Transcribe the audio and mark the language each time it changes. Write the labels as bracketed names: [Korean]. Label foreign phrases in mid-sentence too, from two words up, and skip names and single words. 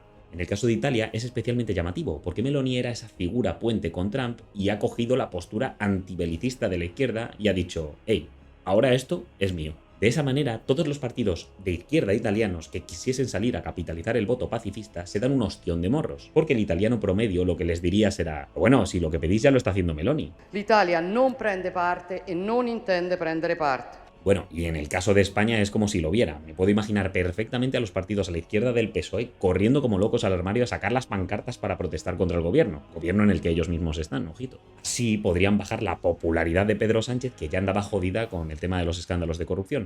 [Spanish] En el caso de Italia es especialmente llamativo, porque Meloni era esa figura puente con Trump y ha cogido la postura antibelicista de la izquierda y ha dicho, hey, ahora esto es mío. De esa manera, todos los partidos de izquierda italianos que quisiesen salir a capitalizar el voto pacifista se dan un ostión de morros, porque el italiano promedio lo que les diría será, bueno, si lo que pedís ya lo está haciendo Meloni. [Italian] L'Italia non prende parte e non intende prendere parte. [Spanish] Bueno, y en el caso de España es como si lo viera. Me puedo imaginar perfectamente a los partidos a la izquierda del PSOE corriendo como locos al armario a sacar las pancartas para protestar contra el gobierno en el que ellos mismos están, ojito. Así podrían bajar la popularidad de Pedro Sánchez, que ya andaba jodida con el tema de los escándalos de corrupción.